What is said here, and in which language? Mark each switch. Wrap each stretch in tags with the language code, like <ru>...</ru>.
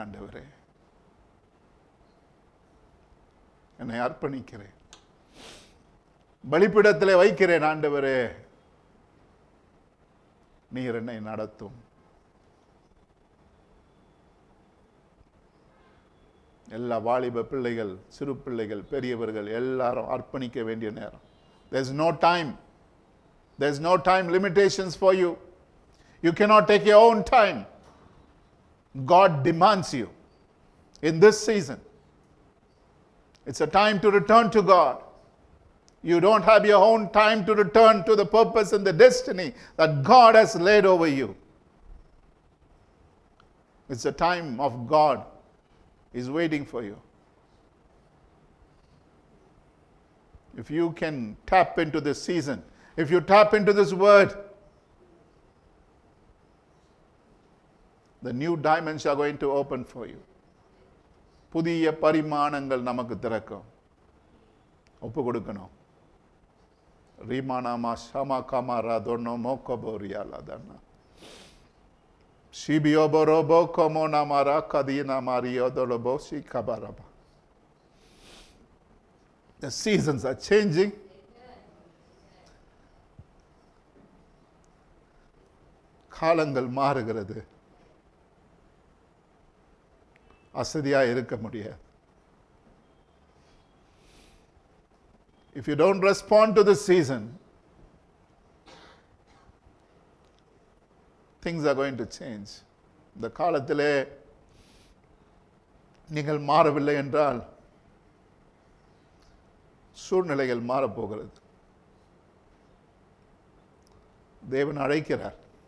<ta>ஆண்டவரே என்னை அர்ப்பணிக்கிறேன், பலிபீடத்திலே வைக்கிறேன். ஆண்டவரே நீர் என்னை நடத்தும். எல்லா வாலிப பிள்ளைகள், சிறு பிள்ளைகள், பெரியவர்கள் எல்லாரும் அர்ப்பணிக்க வேண்டிய நேரம்.</ta> <en>There is no time. There is no time limitations for you. You cannot take your own time. God demands you in this season. It's a time to return to God. You don't have your own time to return to the purpose and the destiny that God has laid over you. It's a time of God is waiting for you. If you can tap into this season, if you tap into this word, the new dimensions are going to open for you.</en> <ta>புதிய பரிமாணங்கள் நமக்கு திறக்கும். ஒப்பு கொடுக்கணும். ரீமானாமா ஷமா காமாரா தொன்னோ மோக்கபோரியாலா தன்னா ஷிபியோபரோபோ கோமோனாமாரா கதீனா மாரியோதொலபோ ஷிகபரபா.</ta> <en>The seasons are changing.</en> <ta>காலங்கள் மாறுகிறது. அசதியாக இருக்க முடியாது.</ta> <en>If you don't respond to this season, things are going to change.</en> <ta>இந்த காலத்திலே நீங்கள் மாறவில்லை என்றால் சூழ்நிலைகள் மாறப்போகிறது. தேவன் அழைக்கிறார்.</ta>